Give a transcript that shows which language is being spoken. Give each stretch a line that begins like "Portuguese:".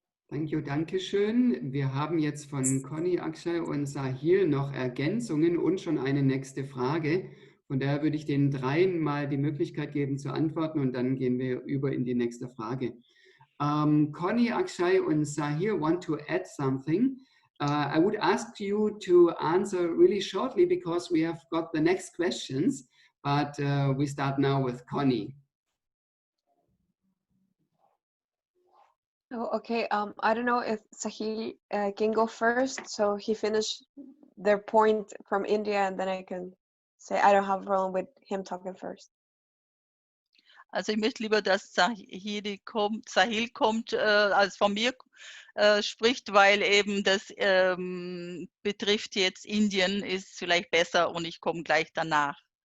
English: Thank you,
German: Dankeschön. Wir haben jetzt von Conny, Akshay und Sahil noch Ergänzungen und schon eine nächste Frage. Von daher würde ich den dreien mal die Möglichkeit geben zu antworten und dann gehen wir über in die nächste Frage.
English: Conny, Akshay und Sahil want to add something. I would ask you to answer really shortly because we have got the next questions, but we start now with Conny. Oh, okay. I don't know if Sahil can go first, so he finished their point from India, and then I can say I don't have a problem with him talking first.
German: Also ich möchte lieber, dass Sahil kommt, als von mir spricht, weil eben das betrifft jetzt Indien, ist vielleicht besser und ich komme gleich danach.